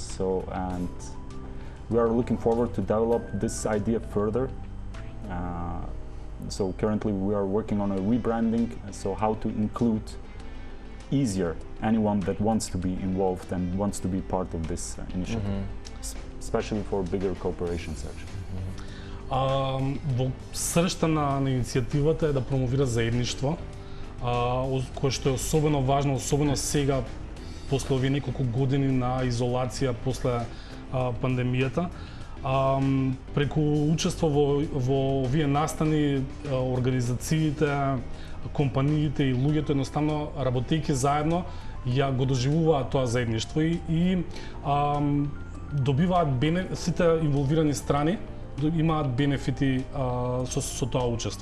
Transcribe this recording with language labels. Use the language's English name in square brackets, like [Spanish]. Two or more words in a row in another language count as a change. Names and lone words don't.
[English] So, and we are looking forward to develop this idea further. So currently we are working on a rebranding, so how to include easier anyone that wants to be involved and wants to be part of this initiative, especially for bigger corporations, actually. [Macedonian] Во сршта на иницијативата е да промовира заедништво, кое што е особено важно, особено сега, после овие неколку години на изолација после пандемијата. Преку учество во овие настани, организациите, компаниите и луѓето едноставно работејќи заедно ја го доживуваат тоа заедништво и добиваат сите инволвирани страни имаат бенефити со тоа учество.